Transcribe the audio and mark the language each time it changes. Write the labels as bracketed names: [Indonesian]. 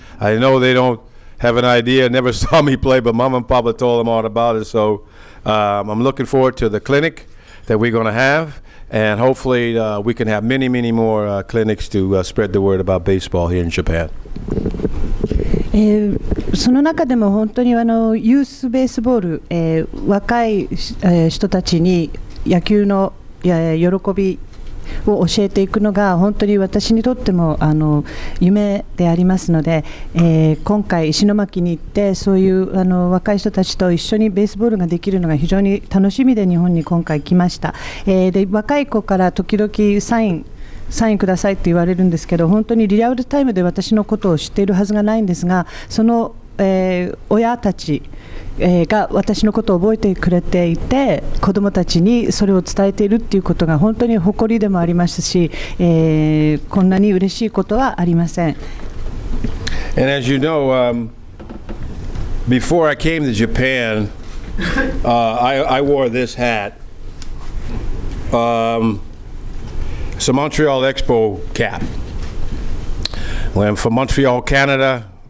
[English] I know they don't have an idea, never saw me play, but Mama and Papa told them all about it. So I'm looking forward to the clinic that we're going to have. And hopefully we can have many, many more clinics to spread the word about baseball here in Japan. [Japanese] その中でも本当にユースベースボール、若い、人たちに野球の喜びを教えていくのが本当に私にとっても夢でありますので、今回石巻に行ってそういう若い人たちと一緒にベースボールができるのが非常に楽しみで日本に今回来ました。で若い子から時々サインくださいって言われるんですけど、本当にリアルタイムで私のことを知っているはずがないんですが、その、親たちが私のことを覚えてくれていて、子どもたちにそれを伝えているっていうことが本当に誇りでもありますし、こんなに嬉しいことはありません。 [English] And as you know, before I came to Japan, I wore this hat. It's a Montreal Expo cap. When I'm from Montreal, Canada.